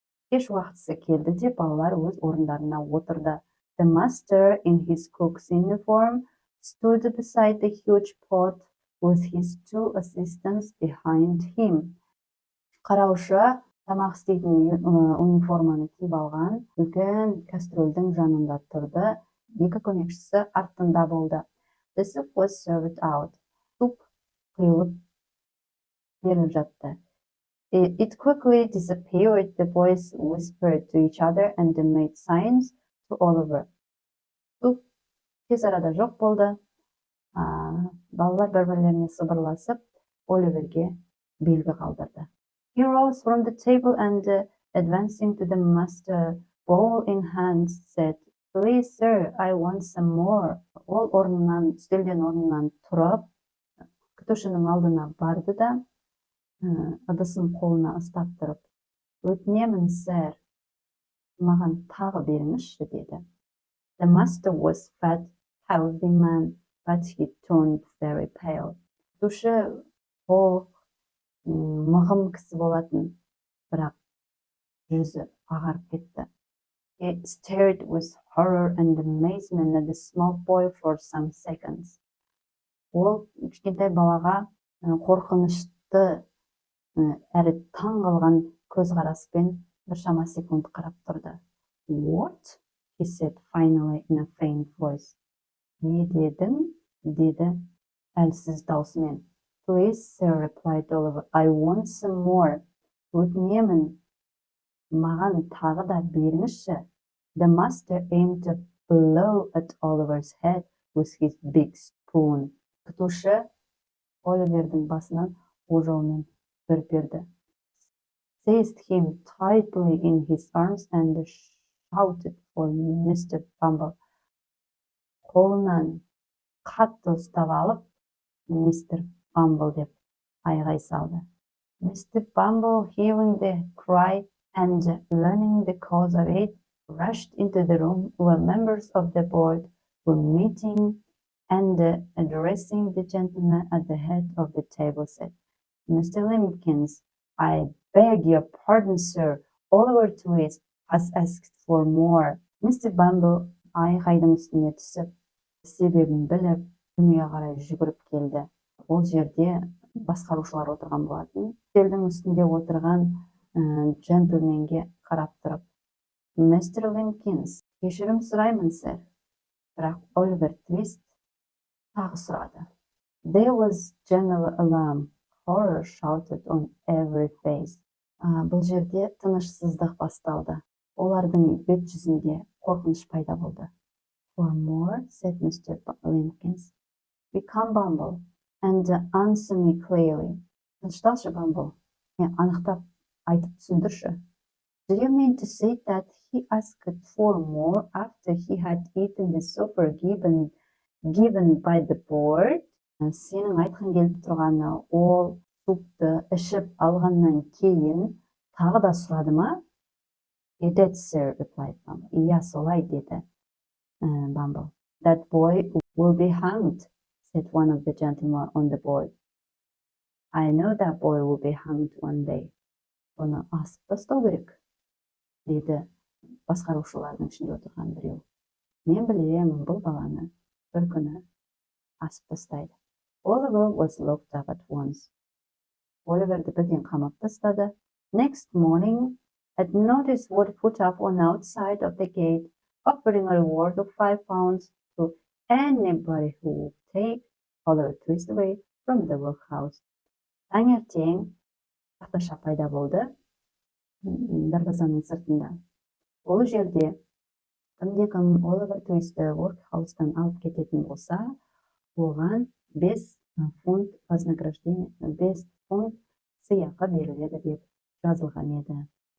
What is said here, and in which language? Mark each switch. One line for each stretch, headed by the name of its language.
Kazakh: Кеш уақытысы келді де балалар өз орындарына отырды.
English: The master, in his cook's uniform, stood beside the huge pot with his 2 assistants behind him.
Kazakh: Қараушы тамақ істейтін униформаны киіп алған, үлкен кастрөлдің жанында тұрды, 2 көмекшісі артында болды.
English: The soup was served out.
Kazakh: Суп құйылып беріліп жатты.
English: It quickly disappeared. The boys whispered to each other and made signs to Oliver.
Kazakh: Суп тез арада жоқ болды. Балалар бір-бірлеріне сыбырласып, Оливерге белгі қалдырды.
English: He rose from the table and, advancing to the master, bowl in hand, said, "Please, sir, I want some more."
Kazakh: Ол орнынан, үстелден орнынан тұрып, күтушінің алдына барды да, ыдысын қолына ұстап тұрып, "Өтінемін, сэр, маған тағы беріңізші," деді.
English: The master was fat, healthy man, but he turned very pale.
Kazakh: Күтуші толық, мығым кісі болатын, бірақ жүзі ағарып кетті.
English: He stared with horror and amazement at the small boy for some seconds.
Kazakh: Ол кішкентай балаға қорқынышты әрі таң қалған көзқараспен біршама секунд қарап тұрды.
English: What? He said finally in a faint voice.
Kazakh: Не дедің? Деді әлсіз даусымен.
English: Please, sir, replied Oliver, I want some more.
Kazakh: Өтінемін, маған тағы да беріңізші.
English: The master aimed to blow at Oliver's head with his big spoon.
Kazakh: Күтуші Оливердің басынан ожаумен бір берді.
English: Seized him tightly in his arms and shouted for Mr. Bumble.
Kazakh: Қолынан қатты ұстап алып, Mr. Bumble деп айғай салды.
English: Mr. Bumble, hearing the cry and learning the cause of it, rushed into the room where members of the board were meeting and, addressing the gentleman at the head of the table, said, Mr. Limkins, I beg your pardon, sir. Oliver Twist has asked for more. Mr.
Kazakh: Bumble айғайдың үстіне түсіп, себебін біліп, дүниеге қарай жүгіріп келді. Ол жерде басқарушылар отырған болатын. Үстелдің үстінде отырған джентльменге қарап тұрып, Mr. Limkins, кешірім сұраймын, сэр. Бірақ Оливер Твист тағы сұрады.
English: There was general alarm. Horror shouted on every face.
Kazakh: Бұл жерде тынышсыздық басталды. Олардың бет жүзінде қорқыныш пайда болды.
English: For more, said Mr. Lincoln, become Bumble and answer me clearly.
Kazakh: Тынышталшы, Bumble. Анықтап айтып түсіндірші.
English: Do you mean to say that he asked for more after he had eaten the supper given by the board?
Kazakh: Сенің айтқың келіп тұрғаны, ол супты ішіп алғаннан кейін тағы да сұрады ма?
English: He did, sir, replied Bumble.
Kazakh: Иә, солай деді Bumble.
English: That boy will be hanged, said one of the gentlemen on the board. I know that boy will be hanged one day.
Kazakh: Оны асып тастау керек, деді басқарушылардың ішінде отырған біреу. Мен білемін, бұл баланы бір күні асып тастайды.
English: Oliver was locked up at once.
Kazakh: Оливерді бірден қамап тастады.
English: Next morning, a notice was put up on outside of the gate, offering a reward of £5 to anybody who would take Oliver Twist away from the workhouse.
Kazakh: Таңертең тақташа пайда болды дарбазаның сыртында. Ол жерде кім Оливер Твистті workhouse-тан алып кететін болса, оған 5 фунт вознаграждение, 5 фунт сыйақы беріледі деп жазылған еді.